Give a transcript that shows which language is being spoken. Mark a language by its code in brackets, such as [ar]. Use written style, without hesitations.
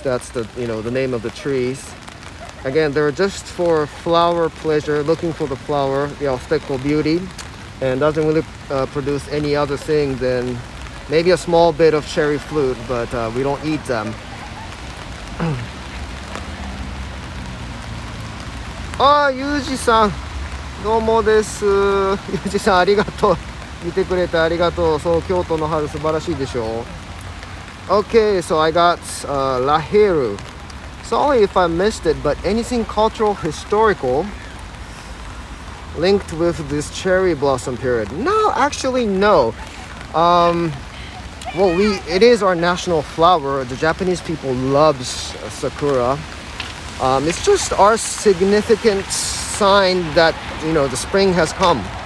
[en] That's the name of the trees. Again, they're just for flower pleasure, looking for the flower, the aesthetical beauty, and doesn't really produce any other thing than maybe a small bit of cherry fruit, but we don't eat them. [ja] Ah, Yuji-san, どうもです。Yuji-san、ありがとう。見てくれてありがとう。そう、京都の春素晴らしいでしょ。 [en] Okay, so I got Lahiru. Sorry if I missed it, but anything cultural, historical linked with this cherry blossom period? No, actually no. Well, it is our national flower. The Japanese people loves sakura. It's just our significant sign that the spring has come.